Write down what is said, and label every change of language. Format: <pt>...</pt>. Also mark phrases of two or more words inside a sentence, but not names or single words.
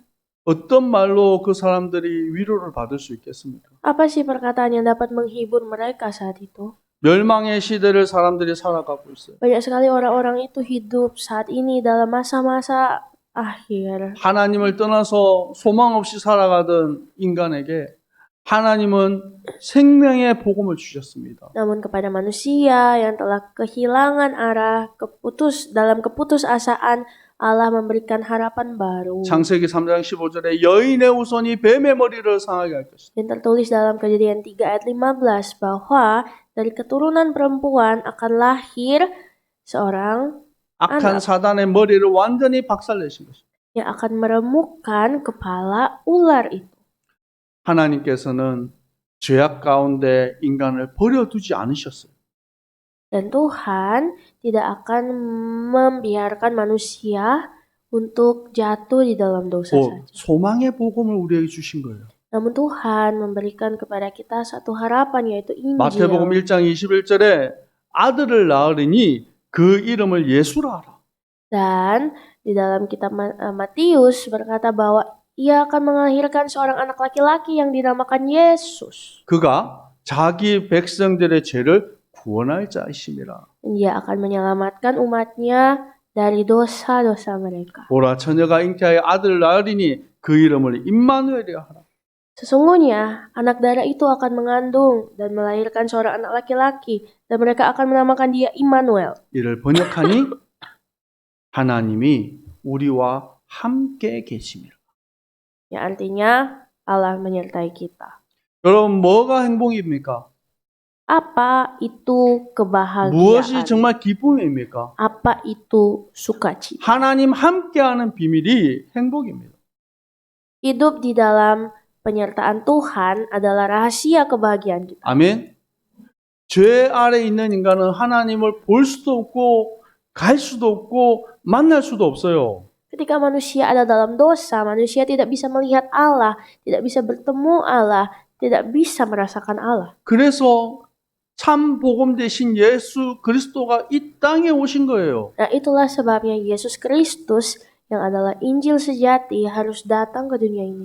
<ko>어떤 말로 그 사람들이 위로를 받을 수 있겠습니까?</ko> <id>Apa sih perkataan yang dapat menghibur mereka saat itu?</id> <ko>멸망의 시대를 사람들이 살아가고 있어요.</ko> <id>Banyak sekali orang-orang itu hidup saat ini dalam masa-masa akhir.</id> <ko>하나님을 떠나서 소망 없이 살아가던 인간에게 하나님은 생명의 복음을 주셨습니다.</ko> <id>Namun kepada manusia yang telah kehilangan arah, dalam keputusasaan, Allah memberikan harapan baru.</id> <ko>창세기 3장 15절에 여인의 후손이 뱀의 머리를 상하게 할 것이다.</ko> <id>Dan tertulis dalam Kejadian 3 ayat 15 bahwa dari keturunan perempuan akan lahir seorang</id> <ko>악한 사단의 머리를 완전히 박살내신 것입니다.</ko> <id>yang akan meremukkan kepala ular itu.</id> <ko>하나님께서는 죄악 가운데 인간을 버려두지 않으셨어요.</ko> <id>Dan Tuhan tidak akan membiarkan manusia untuk jatuh di dalam dosa saja.</id> <ko>소망의 복음을 우리에게 주신 거예요.</ko> <id>Namun Tuhan memberikan kepada kita satu harapan, yaitu Injil.</id> <ko>마태복음 1장 21절에 아들을 낳으리니 그 이름을 예수라 하라.</ko> <id>Dan di dalam kitab Matius berkata bahwa ia akan melahirkan seorang anak laki-laki yang dinamakan Yesus.</id> <ko>그가 자기 백성들의 죄를 구원할 자이심이라.</ko> <id>Dia akan menyelamatkan umatnya dari dosa-dosa mereka.</id> <ko>보라 처녀가 잉태하여 아들을 낳으리니 그 이름을 임마누엘이라 하라.</ko> <id>Sesungguhnya anak darah itu akan mengandung dan melahirkan seorang anak laki-laki dan mereka akan menamakan dia Immanuel.</id> <ko>이를 번역하니 하나님이 우리와 함께 계심이라.</ko> <id>Yang artinya Allah menyertai kita.</id> <ko>여러분 뭐가 행복입니까?</ko> <id>Apa itu kebahagiaan?</id> <ko>무엇이 정말 기쁨입니까?</ko> <id>Apa itu sukacita?</id> <ko>하나님 함께하는 비밀이 행복입니다.</ko> <id>Hidup di dalam penyertaan Tuhan adalah rahasia kebahagiaan kita.</id> <ko>아멘. 죄 아래 있는 인간은 하나님을 볼 수도 없고 갈 수도 없고 만날 수도 없어요.</ko> <id>Ketika manusia ada dalam dosa, manusia tidak bisa melihat Allah, tidak bisa bertemu Allah, tidak bisa merasakan Allah.</id> <ko>그래서 참 복음 대신 예수 그리스도가 이 땅에 오신 거예요.</ko> <id>Nah, itulah sebabnya Yesus Kristus yang adalah Injil sejati harus datang ke dunia ini.</id>